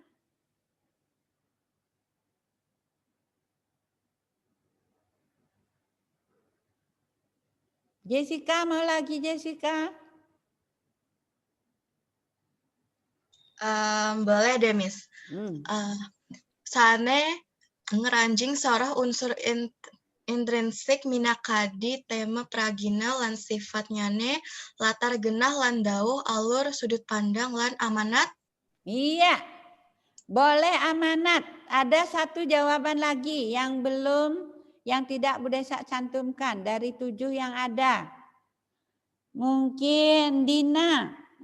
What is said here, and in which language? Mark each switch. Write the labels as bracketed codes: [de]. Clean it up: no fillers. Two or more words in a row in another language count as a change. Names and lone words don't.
[id] Jessica, mau lagi Jessica? Boleh deh, Miss. [ban] Sane ngeranjing sorah unsur intrinsik minakadi tema pragina lan sifatnyane latar genah lan dawuh alur sudut pandang lan amanat. [id] Iya, boleh amanat. Ada satu jawaban lagi yang tidak Bu Desa cantumkan dari 7 yang ada. Mungkin Dina.